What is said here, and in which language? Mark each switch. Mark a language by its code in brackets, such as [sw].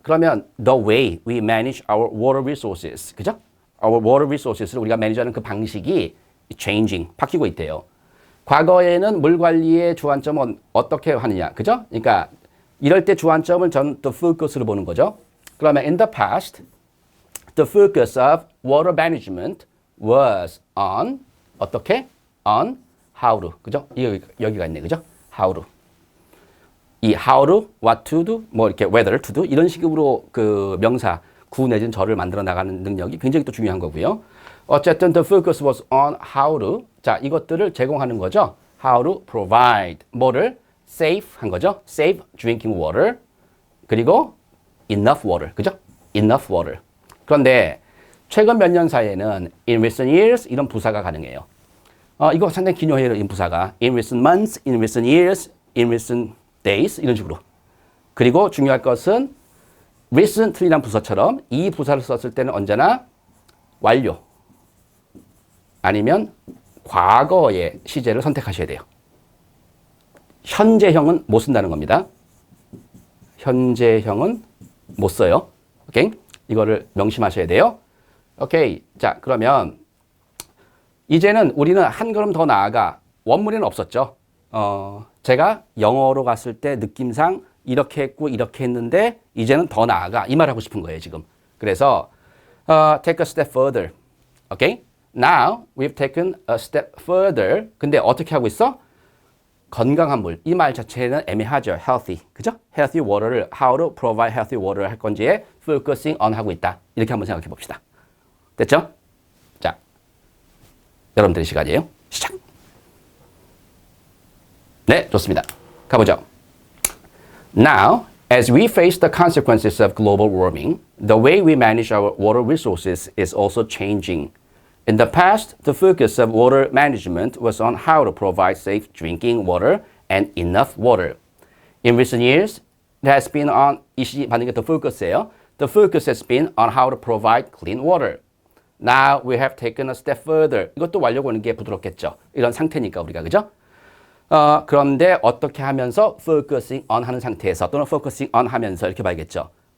[en] 그러면 the way we manage our water resources. [ko] 그죠? [en] our water resources [ko] 를 우리가 매니지하는 그 방식이 changing, 바뀌고 있대요. 과거에는 물 관리의 주안점은 어떻게 하느냐. 그죠? 그러니까 이럴 때 주안점을 전 the focus로 보는 거죠. [en] 그러면 in the past, the focus of water management was on [ko] 어떻게? on how로. 그죠? 여기가 있네. 그죠? how로. 이 how로, what to do, 뭐 이렇게 whether to do 이런 식으로 그 명사 구 내지는 절을 만들어 나가는 능력이 굉장히 또 중요한 거고요. [en] 어쨌든 the focus was on how to [ko] 자 이것들을 제공하는 거죠. [en] how to provide 뭐를 safe 한 거죠. safe drinking water 그리고 enough water [ko] 그죠? [en] enough water. [ko] 그런데 최근 몇 년 사이에는 [en] in recent years [ko] 이런 부사가 가능해요. 이거 상당히 기묘해요. 이 부사가 [en] in recent months, in recent years, in recent days [ko] 이런 식으로. 그리고 중요할 것은 recently란 부사처럼 이 부사를 썼을 때는 언제나 완료 아니면 과거의 시제를 선택하셔야 돼요. 현재형은 못 쓴다는 겁니다. 현재형은 못 써요. 오케이? 이거를 명심하셔야 돼요. 오케이. 자, 그러면 이제는 우리는 한 걸음 더 나아가 원문에는 없었죠. 제가 영어로 갔을 때 느낌상 이렇게 했고 이렇게 했는데 이제는 더 나아가 이 말 하고 싶은 거예요, 지금. [en] 그래서 take a step further. [ko] 오케이? [en] Now we've taken a step further. [ko] 근데 어떻게 하고 있어? 건강한 물. 이 말 자체는 애매하죠. healthy. 그죠? [en] healthy water를 how to provide healthy water를 할 건지에 focusing on 하고 있다. [ko] 이렇게 한번 생각해 봅시다. 됐죠? 자, 여러분들의 시간이에요. 시작. 네, 좋습니다. 가보죠. Now [en] As we face the consequences of global warming, the way we manage our water resources is also changing. In the past, the focus of water management was on how to provide safe drinking water and enough water. In recent years, it has been on, [ko] 이 시 받는 게 더 focus예요. [en] The focus has been on how to provide clean water. Now we have taken a step further. [ko] 이것도 완료 보는 게 부드럽겠죠. 이런 상태니까 우리가, 그죠? 그런데 어떻게 하면서 focusing on 하는 상태에서 또는 focusing on 하면서 이렇게 봐야겠죠.